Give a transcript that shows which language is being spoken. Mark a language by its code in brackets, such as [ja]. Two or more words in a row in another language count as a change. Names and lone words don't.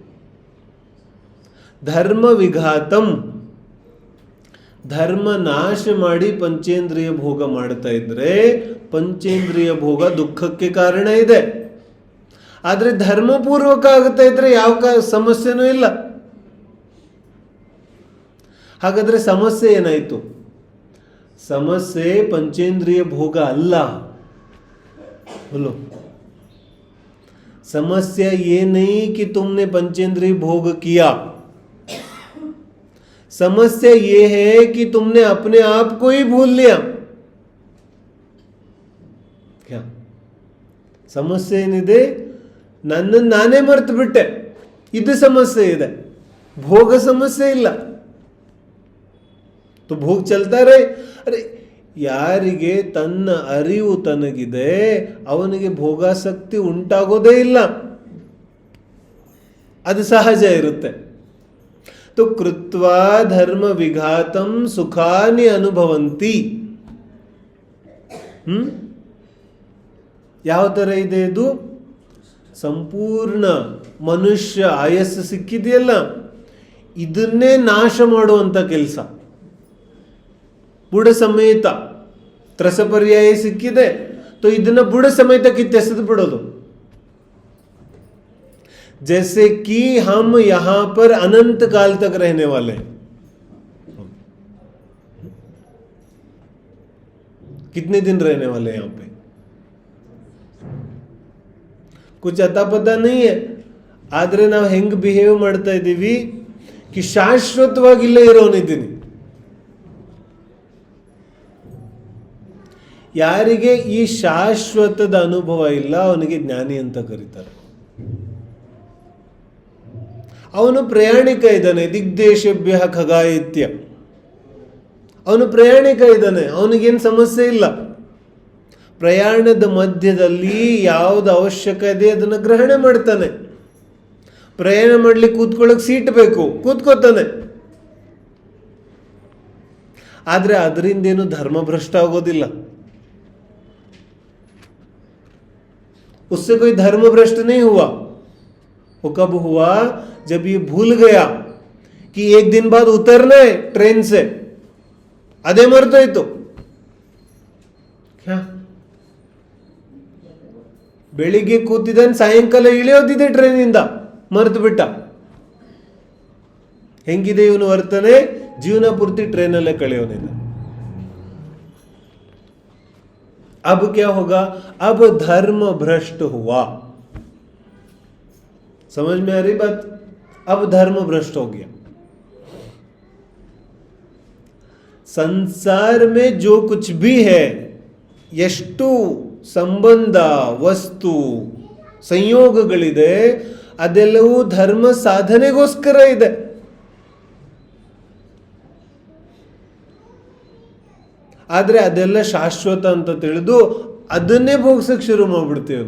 [kn] ಧರ್ಮ ವಿಘಾತಂ, ಧರ್ಮ ನಾಶ ಮಾಡಿ ಪಂಚೇಂದ್ರಿಯ ಭೋಗ ಮಾಡ್ತಾ ಇದ್ರೆ ಪಂಚೇಂದ್ರಿಯ ಭೋಗ ದುಃಖಕ್ಕೆ ಕಾರಣ ಇದೆ. ಆದ್ರೆ ಧರ್ಮಪೂರ್ವಕ ಆಗುತ್ತಾ ಇದ್ರೆ ಯಾವ ಸಮಸ್ಯೆನೂ ಇಲ್ಲ. ಹಾಗಾದ್ರೆ ಸಮಸ್ಯೆ ಏನಾಯ್ತು? ಸಮಸ್ಯೆ ಪಂಚೇಂದ್ರಿಯ ಭೋಗ ಅಲ್ಲ. [hi] बोलो, समस्या ये नहीं कि तुमने पंचेंद्रिय भोग किया, समस्या ये है कि तुमने अपने आप को ही भूल लिया. [kn] क्या ಸಮಸ್ಯೆ ಏನಿದೆ? ನನ್ನನ್ನು ನಾನೇ ಮರೆತು ಬಿಟ್ಟೆ, ಇದು ಸಮಸ್ಯೆ ಇದೆ. ಭೋಗ ಸಮಸ್ಯೆ ಇಲ್ಲ. [hi] तो भोग चलता रहे. [kn] अरे ಯಾರಿಗೆ ತನ್ನ ಅರಿವು ತನಗಿದೆ ಅವನಿಗೆ ಭೋಗಾಸಕ್ತಿ ಉಂಟಾಗೋದೇ ಇಲ್ಲ, ಅದು ಸಹಜ ಇರುತ್ತೆ. [sa] तो कृत्वा धर्म विघातम सुखानि अनुभವಂತಿ. [kn] ಯಾವ ತರ ಇದೆ ಇದು? ಸಂಪೂರ್ಣ ಮನುಷ್ಯ ಆಯಸ್ಸು ಸಿಕ್ಕಿದೆಯಲ್ಲ, ಇದನ್ನೇ ನಾಶ ಮಾಡುವಂತ ಕೆಲಸ. ಬುಡ ಸಮೇತ ತ್ರಸ ಪರ್ಯಾಯ ಸಿಕ್ಕಿದೆ, तो ಇದನ್ನ ಬುಡ ಸಮೇತ ಕಿತ್ತೆಸೆದು ಬಿಡೋದು. [hi] जैसे कि हम यहां पर अनंत काल तक रहने वाले हैं. कितने दिन रहने वाले हैं यहां पे? कुछ अता पता नहीं है. [kn] ಆದ್ರೆ ನಾವು ಹೆಂಗ್ ಬಿಹೇವ್ ಮಾಡ್ತಾ ಇದ್ದೀವಿ कि ಶಾಶ್ವತವಾಗಿ ಇಲ್ಲೇ ಇರೋನಿದ್ದೀನಿ. ಯಾರಿಗೆ ಈ ಶಾಶ್ವತದ ಅನುಭವ ಇಲ್ಲ ಅವನಿಗೆ ಜ್ಞಾನಿ ಅಂತ ಕರೀತಾರೆ. ಅವನು ಪ್ರಯಾಣಿಕ ಇದ್ದಾನೆ. ದಿಗ್ದೇಶಭ್ಯ ಖಗಾಯಿತ್ಯ, ಅವನು ಪ್ರಯಾಣಿಕ ಇದ್ದಾನೆ, ಅವನಿಗೇನು ಸಮಸ್ಯೆ ಇಲ್ಲ. ಪ್ರಯಾಣದ ಮಧ್ಯದಲ್ಲಿ ಯಾವುದು ಅವಶ್ಯಕ ಇದೆ ಅದನ್ನು ಗ್ರಹಣೆ ಮಾಡ್ತಾನೆ. ಪ್ರಯಾಣ ಮಾಡ್ಲಿಕ್ಕೆ ಕೂತ್ಕೊಳ್ಳೋಕೆ ಸೀಟ್ ಬೇಕು, ಕೂತ್ಕೋತಾನೆ. ಆದ್ರೆ ಅದರಿಂದೇನು ಧರ್ಮಭ್ರಷ್ಟ ಆಗೋದಿಲ್ಲ. [hi] उससे कोई धर्म भ्रष्ट नहीं हुआ. वो कब हुआ? जब ये भूल गया कि एक दिन बाद उतरना है ट्रेन से. [kn] ಅದೇ ಮರ್ತೋಯ್ತು. क्या ಬೆಳಿಗ್ಗೆ ಕೂತಿದ್ದಾನೆ, ಸಾಯಂಕಾಲ ಇಳಿಯೋದಿದೆ ಟ್ರೈನಿಂದ, ಮರೆತು ಬಿಟ್ಟ. ಹೆಂಗಿದೆ ಇವನು ವರ್ತನೆ? ಜೀವನ ಪೂರ್ತಿ ಟ್ರೈನಲ್ಲೇ ಕಳೆಯೋನಿಲ್ಲ. [hi] अब क्या होगा? अब धर्म भ्रष्ट हुआ. समझ में आ रही बात? अब धर्म भ्रष्ट हो गया. संसार में जो कुछ भी है, [kn] ಎಷ್ಟು ಸಂಬಂಧ, ವಸ್ತು, ಸಂಯೋಗಗಳಿದೆ, ಅದೆಲ್ಲವೂ ಧರ್ಮ ಸಾಧನೆಗೋಸ್ಕರ ಇದೆ. ಆದ್ರೆ ಅದೆಲ್ಲ ಶಾಶ್ವತ ಅಂತ ತಿಳಿದು ಅದನ್ನೇ ಭೋಗಿಸಕ್ಕೆ ಶುರು ಮಾಡ್ಬಿಡ್ತೀವಿ.